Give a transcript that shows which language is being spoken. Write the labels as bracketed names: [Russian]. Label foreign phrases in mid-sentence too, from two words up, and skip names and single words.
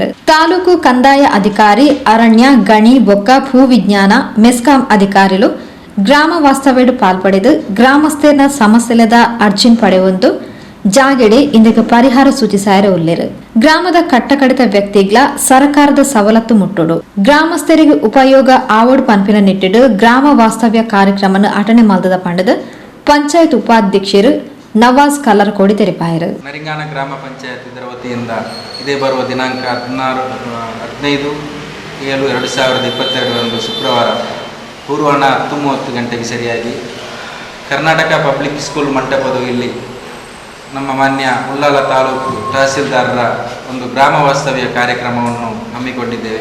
[Tulu] ತಾಲೂಕು ಕಂದಾಯ ಅಧಿಕಾರಿ, ಅರಣ್ಯ, ಗಣಿ, ಬೊಕ್ಕ, ಭೂ ವಿಜ್ಞಾನ, ಮೆಸ್ಕಾಂ ಅಧಿಕಾರಿಗಳು ಗ್ರಾಮ ವಾಸ್ತವ್ಯಡು ಪಾಲ್ಪಡೆದು ಗ್ರಾಮಸ್ಥರ ಸಮಸ್ಯೆಲದ ಅರ್ಜಿನ್ ಪಡೆಯುವಂತು ಜಾಗೆಡೆ ಇಂದಕ್ಕೆ ಪರಿಹಾರ ಸೂಚಿಸಾರ ಉಳ್ಳೇರು. ಗ್ರಾಮದ ಕಟ್ಟಕಡಿತ ವ್ಯಕ್ತಿಗಳ ಸರ್ಕಾರದ ಸವಲತ್ತು ಮುಟ್ಟುಡು ಗ್ರಾಮಸ್ಥರಿಗೆ ಉಪಯೋಗ ಆವಡು ಪಂಪಿನ ನಿಟ್ಟಿಡು ಗ್ರಾಮ ವಾಸ್ತವ್ಯ ಕಾರ್ಯಕ್ರಮ ಅಟನೆ ಮಲ್ದದ ಪಂಡದ ಪಂಚಾಯತ್ ಉಪಾಧ್ಯಕ್ಷರು ನವಾಜ್ ಕಲ್ಲರಕೋಡಿ ತೆರಿಪಾಯರು. [Kannada] ನರಿಂಗಾನ ಗ್ರಾಮ ಪಂಚಾಯತ್ ಇದರ ವತಿಯಿಂದ ಇದೇ ಬರುವ ದಿನಾಂಕ 15/7/2022 ಶುಕ್ರವಾರ ಪೂರ್ವಾಹ್ನ 10:30 ಗಂಟೆಗೆ ಸರಿಯಾಗಿ ಕರ್ನಾಟಕ ಪಬ್ಲಿಕ್ ಸ್ಕೂಲ್ ಮಂಟಪದ ಇಲ್ಲಿ ನಮ್ಮ ಮಾನ್ಯ ಉಳ್ಳಾಲ ತಾಲೂಕು ತಹಸೀಲ್ದಾರರ ಒಂದು ಗ್ರಾಮ ವಾಸ್ತವ್ಯ ಕಾರ್ಯಕ್ರಮವನ್ನು ಹಮ್ಮಿಕೊಂಡಿದ್ದೇವೆ.